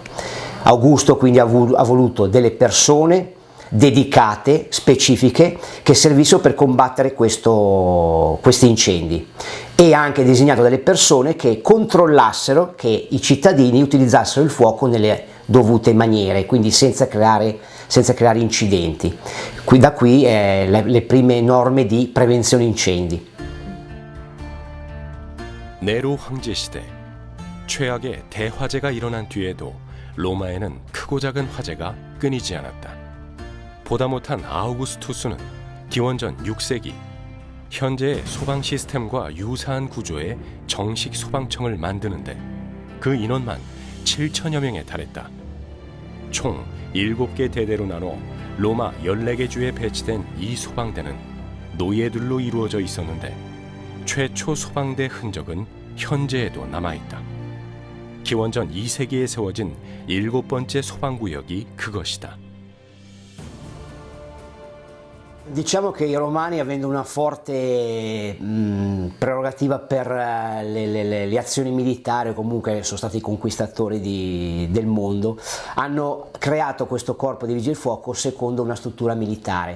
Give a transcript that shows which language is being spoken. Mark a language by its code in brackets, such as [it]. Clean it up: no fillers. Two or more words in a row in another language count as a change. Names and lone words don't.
[it] Augusto quindi ha voluto delle persone dedicate, specifiche, che servissero per combattere questi incendi, e ha anche disegnato delle persone che controllassero che i cittadini utilizzassero il fuoco nelle dovute maniere, quindi senza creare incidenti. Da qui le prime norme di prevenzione incendi. [ko] 네로 황제 시대 최악의 대화재가 일어난 뒤에도 로마에는 크고 작은 화재가 끊이지 않았다. 보다 못한 아우구스투스는 기원전 6세기 현재의 소방 시스템과 유사한 구조의 정식 소방청을 만드는데 그 인원만 7천여 명에 달했다. 총 7개 대대로 나눠 로마 14개 주에 배치된 이 소방대는 노예들로 이루어져 있었는데 최초 소방대 흔적은 현재에도 남아있다. 기원전 2세기에 세워진 7번째 소방구역이 그것이다. [it] Diciamo che i Romani, avendo una forte prerogativa per le azioni militari, o comunque sono stati i conquistatori del mondo, hanno creato questo corpo di vigili del fuoco secondo una struttura militare.